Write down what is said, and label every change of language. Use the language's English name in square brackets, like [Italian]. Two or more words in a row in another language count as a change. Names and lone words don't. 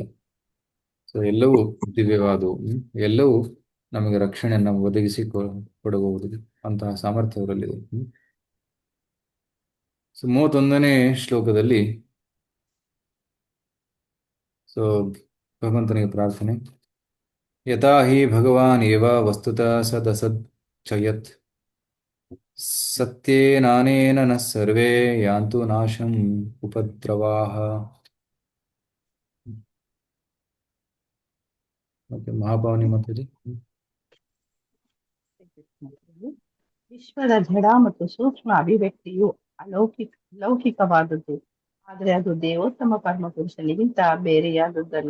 [Kannada] ಸೊ ಎಲ್ಲವೂ ದಿವ್ಯವಾದವು, ಎಲ್ಲವೂ ನಮಗೆ ರಕ್ಷಣೆಯನ್ನು ಒದಗಿಸಿ ಕೊಡಬಹುದು ಅಂತಹ ಸಾಮರ್ಥ್ಯ ಅವರಲ್ಲಿದೆ. ಸೊ 31ನೇ ಶ್ಲೋಕದಲ್ಲಿ ಸೊ ಭಗವಂತನಿಗೆ ಪ್ರಾರ್ಥನೆ. [Sanskrit] ಯಥಾ ಹಿ ಭಗವಾನ್ ಏವ ವಸ್ತುತಃ ಸದಸಚ್ಚಯತ್ ಸತ್ಯೇನಾನೇನ ನ ಸರ್ವೇ ಯಾಂತು ನಾಶಂ ಉಪದ್ರವಾಃ. [Kannada] ಮತ್ತೆ ಮಹಾಭಾವನಿ ಮಾತಾಡಿ. ವಿಶ್ವದ ಜಡ ಮತ್ತು ಸೂಕ್ಷ್ಮ ಅಭಿವ್ಯಕ್ತಿಯು ಲೌಕಿಕವಾದದ್ದು, ಆದರೆ ಅದು ದೇವೋತ್ತಮ ಪರಮಪುರುಷನಿಗಿಂತ ಬೇರೆಯಾದದ್ದಲ್ಲ.